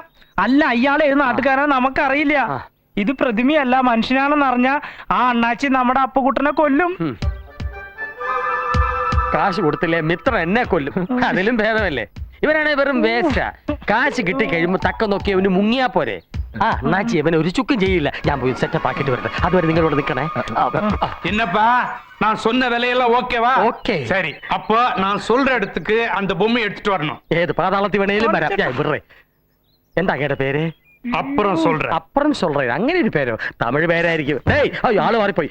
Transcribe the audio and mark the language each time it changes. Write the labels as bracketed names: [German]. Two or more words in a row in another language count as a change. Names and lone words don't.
[Malayalam] അല്ല, ഇയാളെ ഏത് നാട്ടുകാരനാ നമുക്കറിയില്ല. ഇത് പ്രതിമയല്ല, മനുഷ്യനാണെന്ന് അറിഞ്ഞ ആ അണ്ണാച്ചി നമ്മുടെ അപ്പുകുട്ടനെ കൊല്ലും. കാശ് കൊടുത്തില്ലേ മിത്രം എന്നെ കൊല്ലും. അതിലും ഭേദമല്ലേ. ഇവനാണെ വെറും വേസ്റ്റാ. കാശ് കിട്ടി കഴിയുമ്പോ തക്ക നോക്കി അവന് മുങ്ങിയാ പോരെ. ആ അണ്ണാച്ചി അവനെ ഒരു ചുക്കും ചെയ്യില്ല. ഞാൻ പോയി സെറ്റപ്പ് ആക്കിട്ട് വരട്ടെ. അതുവരെ നിങ്ങളോട് നിക്കണേ. [Tamil] என்னப்பா நான் சொன்ன விலையெல்லாம் ஓகேவா? ஓகே. சரி, அப்போ நான் சொல்ற இடத்துக்கு அந்த பொம்மையை எடுத்துட்டு வரணும். [Malayalam] ഏത് പാതാളത്തിൽ വേണേലും വരാം. ഞാൻ വിടറേ. എന്താ കേട്ട പേര്? [Tamil] அப்புறம் சொல்றேன். அப்புறம் சொல்லே. [Malayalam] അങ്ങനെ ഒരു പേരോ? തമിഴ് പേരായിരിക്കും. ഡേയ് അയ്യോ ആള് മാറിപ്പോയി.